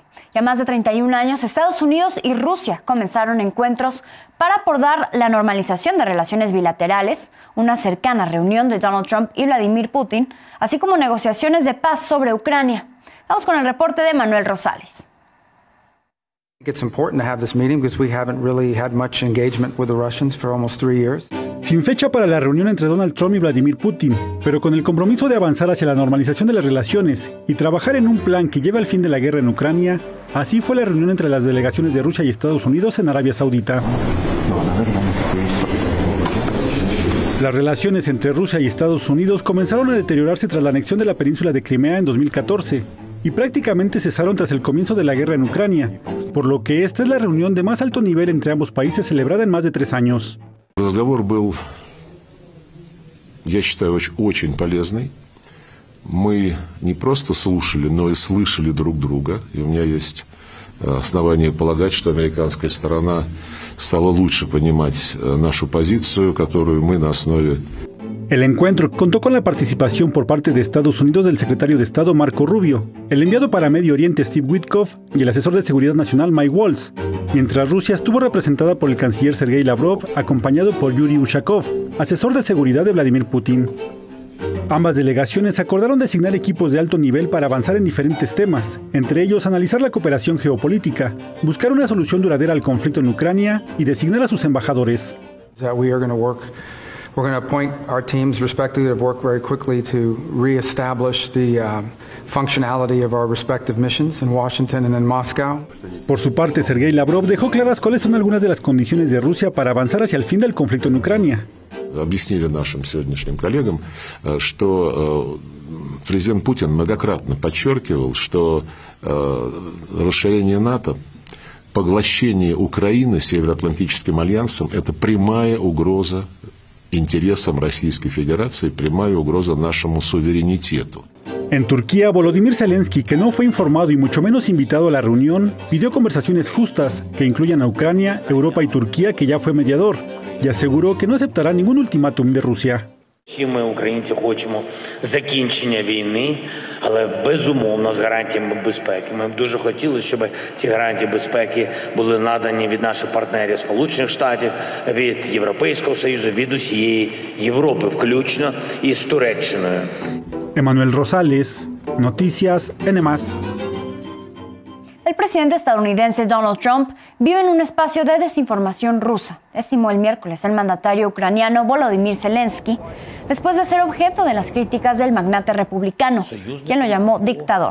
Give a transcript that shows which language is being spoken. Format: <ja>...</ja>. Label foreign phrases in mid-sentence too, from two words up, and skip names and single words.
<es>Ya más de 31 años, Estados Unidos y Rusia comenzaron encuentros para abordar la normalización de relaciones bilaterales, una cercana reunión de Donald Trump y Vladimir Putin, así como negociaciones de paz sobre Ucrania. Vamos con el reporte de Manuel Rosales.</es> <en>It's important to have this meeting because we haven't really had much engagement with the Russians for almost 3 years.</en> <es>Sin fecha para la reunión entre Donald Trump y Vladimir Putin, pero con el compromiso de avanzar hacia la normalización de las relaciones y trabajar en un plan que lleve al fin de la guerra en Ucrania, así fue la reunión entre las delegaciones de Rusia y Estados Unidos en Arabia Saudita. Las relaciones entre Rusia y Estados Unidos comenzaron a deteriorarse tras la anexión de la península de Crimea en 2014 y prácticamente cesaron tras el comienzo de la guerra en Ucrania, por lo que esta es la reunión de más alto nivel entre ambos países celebrada en más de 3 años.</es> <ru>Разговор был, я считаю, очень полезный. Мы не просто слушали, но и слышали друг друга. И у меня есть основания полагать, что американская сторона стала лучше понимать нашу позицию, которую мы на основе...</ru> <es>El encuentro contó con la participación por parte de Estados Unidos del secretario de Estado Marco Rubio, el enviado para Medio Oriente Steve Witkoff y el asesor de seguridad nacional Mike Waltz, mientras Rusia estuvo representada por el canciller Sergei Lavrov, acompañado por Yuri Ushakov, asesor de seguridad de Vladimir Putin. Ambas delegaciones acordaron designar equipos de alto nivel para avanzar en diferentes temas, entre ellos analizar la cooperación geopolítica, buscar una solución duradera al conflicto en Ucrania y designar a sus embajadores.</es> <en>We're going to appoint our teams respectively to work very quickly to reestablish the functionality of our respective missions in Washington and in Moscow.</en> <es>Por su parte, Sergei Lavrov dejó claras cuáles son algunas de las condiciones de Rusia para avanzar hacia el fin del conflicto en Ucrania.</es> <ru>Объяснили нашим сегодняшним коллегам, что президент Путин многократно подчеркивал, что расширение НАТО, поглощение Украины Североатлантическим альянсом – это прямая угроза интересам Российской Федерации, прямая угроза нашему суверенитету.</ru> <es>En Turquía, Volodymyr Zelensky, que no fue informado y mucho menos invitado a la reunión, pidió conversaciones justas que incluyan a Ucrania, Europa y Turquía, que ya fue mediador, y aseguró que no aceptará ningún ultimátum de Rusia.</es> <uk>Всі ми, українці, хочемо закінчення війни, але безумовно з гарантіями безпеки. Ми б дуже хотіли, щоб ці гарантії безпеки були надані від наших партнерів Сполучених Штатів, від Європейського Союзу, від усієї Європи, включно із Туреччиною.</uk> <es>Emanuel Rosales, Noticias N+. El presidente estadounidense Donald Trump vive en un espacio de desinformación rusa, estimó el miércoles el mandatario ucraniano Volodymyr Zelensky, después de ser objeto de las críticas del magnate republicano, quien lo llamó dictador.</es>